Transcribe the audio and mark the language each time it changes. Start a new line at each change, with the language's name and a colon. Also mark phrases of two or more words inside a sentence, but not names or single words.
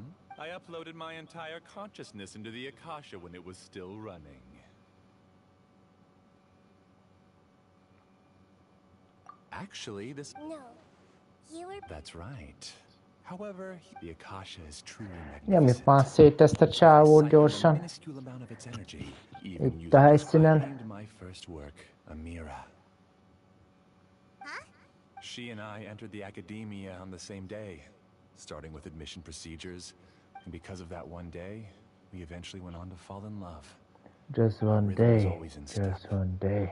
English: I uploaded my entire consciousness into the Akasha when it was still running. Actually, this... No. You were... That's right. However, the Akasha is truly
Hungarian: Nyomjuk már szét ezt a csávót gyorsan.
English: minuscule amount of its energy, even
Hungarian: Itt a helyszínen.
English: my first work, Amira. She and I entered the academia on the same day, starting with admission procedures, and because of that one day, we eventually went on to fall in love. Just one day, just one day.